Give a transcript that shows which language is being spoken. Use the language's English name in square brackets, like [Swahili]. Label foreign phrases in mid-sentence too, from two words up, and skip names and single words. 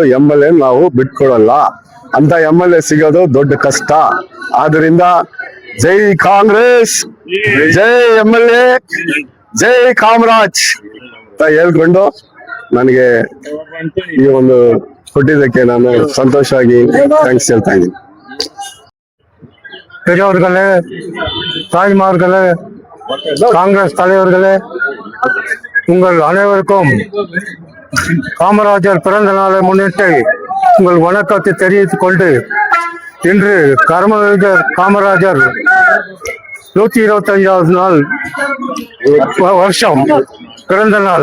[Kannada] MLA ನಾವು ಬಿಟ್ಕೊಡಲ್ಲ. ಅಂತ MLA ಸಿಗೋದು ದೊಡ್ಡ ಕಷ್ಟ. ಆದ್ರಿಂದ ಜೈ ಕಾಂಗ್ರೆಸ್, ಜೈ MLA, ಜೈ ಕಾಮರಾಜ್ ಅಂತ ಹೇಳ್ಕೊಂಡು ನನಗೆ ಈ ಒಂದು ಕೊಟ್ಟಿದ್ದಕ್ಕೆ ನಾನು ಸಂತೋಷವಾಗಿ ಥ್ಯಾಂಕ್ಸ್ ಹೇಳ್ತಾ ಇದ್ದೀನಿ. [Tamil] பெரியவர்களே, தாய்மார்களே, காங்கிரஸ் தலைவர்களே, உங்கள் அனைவருக்கும் காமராஜர் பிறந்த நாளை முன்னிட்டு உங்கள் வணக்கத்தை தெரிவித்துக் கொண்டு, இன்று கர்மவீரர் காமராஜர் 125வது நாள் வருஷம் பிறந்த நாள்.